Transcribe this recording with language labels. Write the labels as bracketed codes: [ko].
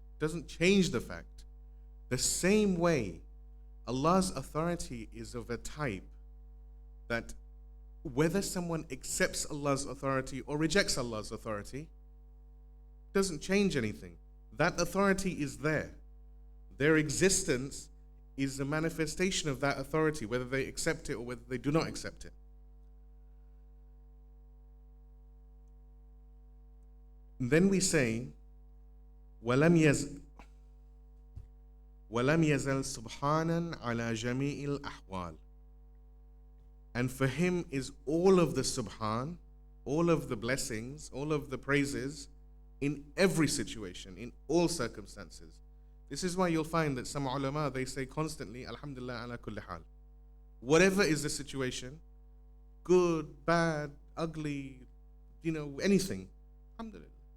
[en] Doesn't change the fact. The same way, Allah's authority is of a type that whether someone accepts Allah's authority or rejects Allah's authority doesn't change anything. That authority is there. Their existence is a manifestation of that authority, whether they accept it or whether they do not accept it. [ar] And then we say, وَلَمْ يَزَلْ سُبْحَانًا عَلَى جَمِيعِ الْأَحْوَالِ. [en] And for him is all of the subhan, all of the blessings, all of the praises in every situation, in all circumstances. This is why you'll find that some ulama, they say constantly, [ar] Alhamdulillah ala kulli hal. [en] Whatever is the situation, good, bad, ugly, anything, Alhamdulillah.